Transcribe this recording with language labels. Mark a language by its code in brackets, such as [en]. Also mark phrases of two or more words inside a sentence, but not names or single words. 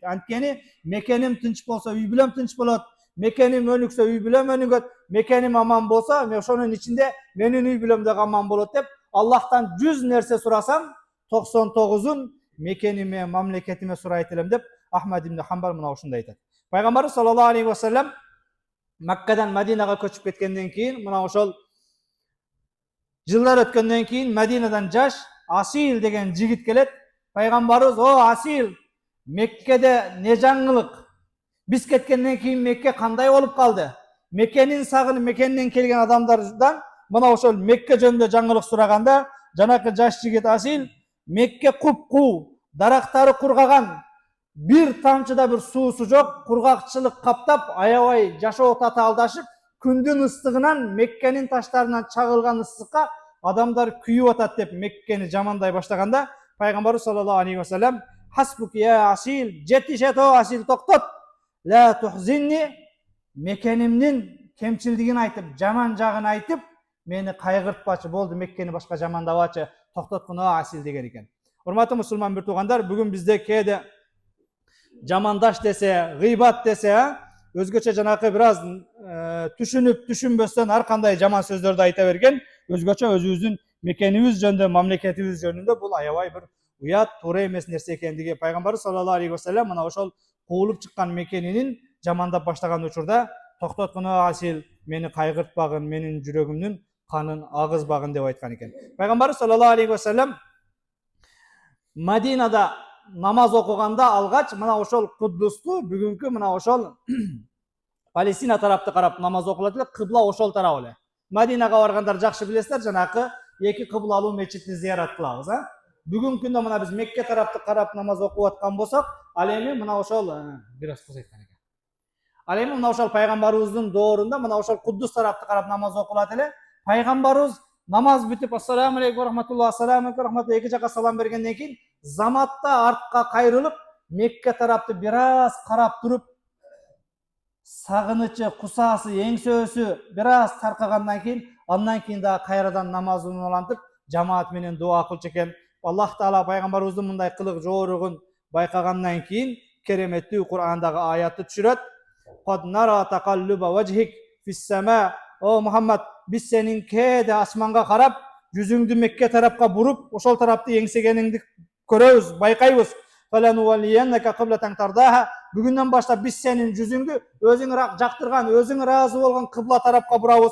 [ky] Анткени мекеним тынч болсо үй бүлөм тынч болот, мекеним өнүксө үй бүлөм өнүгөт, мекеним аман болсо ошонун ичинде менин үй бүлөм да аман болот деп Аллахтан 100 нерсе сурасам, 99-ун мекениме, мамлекетиме сурайт элем деп Ахмад ибн Хамбал мына ушундай айтат. Пайгамбарыбыз [ar] صلى الله عليه وسلم [ky] Маккадан Мадинага көчүп кеткенден кийин, мына ошол жылдар өткөндөн кийин Мадинадан жаш Асил деген жигит келет. Пайгамбарыбыз: "О Асил, Меккеде не жаңылык? Биз кеткенден кийин Мекке кандай болуп калды? Меккенин сагынып, Меккенен келген адамдардан мына ошол Мекке жөнүндө жаңылык сураганда, жанакы жаш жигит Асил: Мекке куп-куу, дарактары кургаган, бир тамчы да бир суусу жок, кургакчылык каптап, аябай жашоо татаалдашып, күндүн ыстыгынан Меккенин таштарынан чагылган ыстыкка адамдар күйүп атат деп Меккени жамандай баштаганда, Пайгамбарыбыз [ar] صلى الله عليه وسلم: "حسبك يا أسيل, [ky] жетишет о Асил, токтот. [ar] لا تحزني, [ky] мекенимдин кемчилдигин айтып, жаман жагын айтып, мени кайгыртпачы, болду, Меккени башка жамандабачы, токтоткун о Асил" деген экен. Урматтуу мусулман бир туугандар, бүгүн бизде кээде жамандаш десе, гыйбат десе, өзгөчө жанакы бир аз түшүнүп, түшүнбөстөн ар кандай жаман сөздөрдү айта берген, өзгөчө өзүбүздүн мекенибиз жөнүндө, мамлекетибиз жөнүндө бул аябай бир уят, туура эмес нерсе экендиги Пайгамбарыбыз [ar] صلى الله عليه وسلم [ky] мына ошол куулуп чыккан мекенинин жамандап баштаган учурда: "Токтоткун о Асил, мени кайгыртпагын, менин жүрөгүмдүн канын агызбагын" деп айткан экен. Пайгамбарыбыз [ar] صلى الله عليه وسلم [ky] Мадинада намаз окуганда алгач мына ошол Куддусту, бүгүнкү мына ошол Палестина тарапты карап намаз окулат эле, кыбла ошол тарап эле. Мадинага баргандар жакшы билесиздер, жанакы эки кыблалуу мечитти зыярат кылабыз, Бүгүнкү күндө мына биз Мекке тарапты карап намаз окуп аткан болсок, ал эми мына ошол бир аз кызайткан экен. Ал эми мына ошол пайгамбарыбыздын доорунда мына ошол Куддус тарапты карап намаз окулат эле. Пайгамбарыбыз намаз бүтүп [ar] السلام عليكم رحمة الله, السلام عليكم رحمة الله [ky] эки жака салам бергенден кийин заматта артка кайрылып, Мекке тарапты бир аз карап туруп, сагынычы, кусаасы, эңсөөсү бир аз таркагандан кийин, андан кийин да кайрадан намазын улантып, жамаат менен дуа кылчу экен. Аллах Таала пайгамбарыбыздын мындай кылык жоорugун байкагандан кийин кереметтүү Кур'андагы аятты түшүрөт. [ar] "قد نرى تقلب وجهك في السماء." [ky] О Мухаммад, биз сенин кээде асманга карап, жүзүңдү Мекке тарапка буруп, ошол тарапты эңсегениңди көрөбүз, байкайбыз. [ar] "فلنولينك قبلة ترضاها." [ky] Бүгүндөн баштап биз сенин жүзүңдү өзүң жактырган, өзүң ыраазы болгон кыбла тарапка бурабыз.